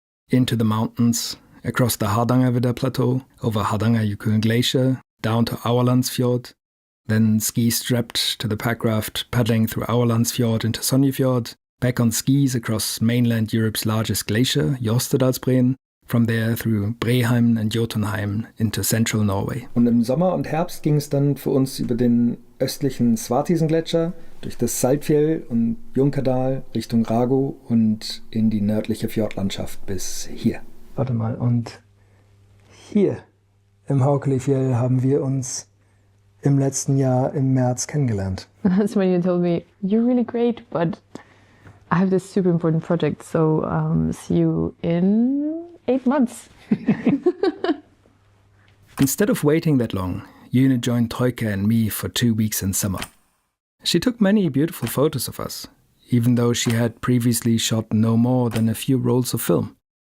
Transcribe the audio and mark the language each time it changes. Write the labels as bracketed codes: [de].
[en] Into the mountains, across the Hardangervidda Plateau, over Hardangerjökull Glacier, down to Aurlandsfjord, then ski-strapped to the packraft, paddling through Aurlandsfjord into Sonjefjord, back on skis across mainland Europe's largest glacier, Jostedalsbreen, From there through Breheim and Jotunheim into central Norway. [de] Und im Sommer und Herbst ging es dann für uns über den östlichen Svartisen-Gletscher, durch das Saltfjell und Junkerdal Richtung Rago und in die nördliche Fjordlandschaft bis hier. Warte mal, und hier im Haukelifjell haben wir uns im letzten Jahr im März kennengelernt. [en] That's when you told me, you're really great, but I have this super important project, so see you in 8 months. Instead of waiting that long, June joined Trojka and me for 2 weeks in summer. She took many beautiful photos of us, even though she had previously shot no more than a few rolls of film.